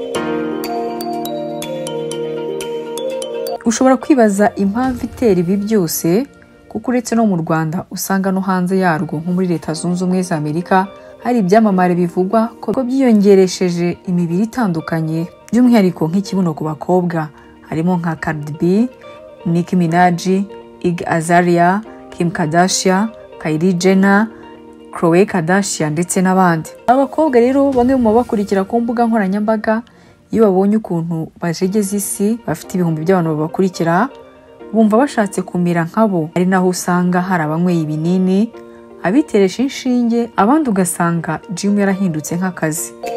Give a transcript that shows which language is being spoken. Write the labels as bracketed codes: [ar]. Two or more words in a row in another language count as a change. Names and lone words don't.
[rw] Ushobora kwibaza impamvu itera ibi byose, kuko uretse no mu Rwanda usanga no hanze yarwo nko muri Leta Zunze Ubumwe za Amerika hari ibyamamare bivugwa ko byiyongeresheje imibiri itandukanye, by'umwihariko nk'ikibuno ku bakobwa, harimo nka Cardi B, Nicki Minaj, Iggy Azalea, Kim Kardashian, Kylie Jenner, Khloe Kardashian ndetse n'abandi. Abakobwa rero bamwe mu bakurikira ku mbuga nkoranyambaga, iyo babonye ukuntu bajegeza isi, bafite ibihumbi by'abantu babakurikira, bumva bashatse kumera nkabo. Ari naho usanga hari abanyweye ibinini, abiteresha inshinge, abandi ugasanga gym yarahindutse nk'akazi.